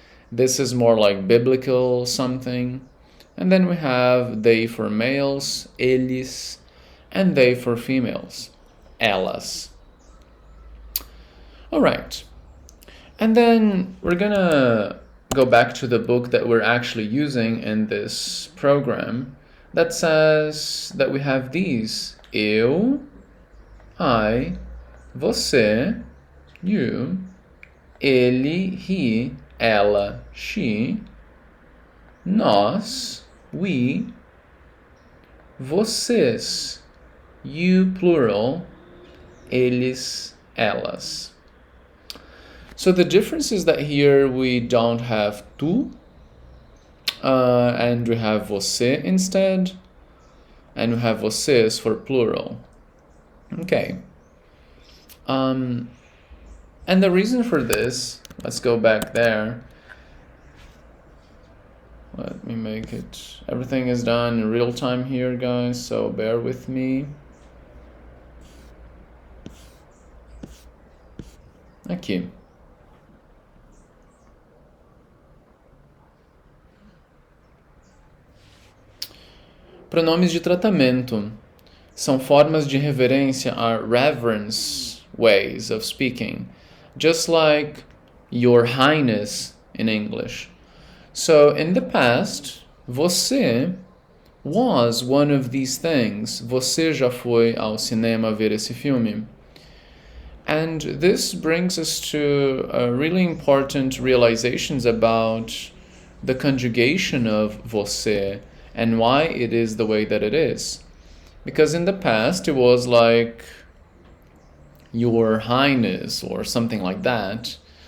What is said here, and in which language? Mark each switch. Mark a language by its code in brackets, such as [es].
[en] This is more like biblical something. And then we have they for males, eles, and they for females, elas. All right. And then we're gonna go back to the book that we're actually using in this program that says that we have these. Eu, I, você, you, ele, he, ela, she, nós, we, vocês, you plural, eles, elas. So the difference is that here we don't have tu, and we have você instead, and we have vocês for plural. Okay. And the reason for this, let's go back there. Let me make it. Everything is done in real time here, guys, so bear with me. [pt] Aqui. Pronomes de tratamento. São formas de reverência, [en] are reverence ways of speaking, just like your highness in English. So in the past, você was one of these things. [pt] Você já foi ao cinema ver esse filme? [en] And this brings us to really important realizations about the conjugation of você and why it is the way that it is. Because in the past, it was like your highness or something like that.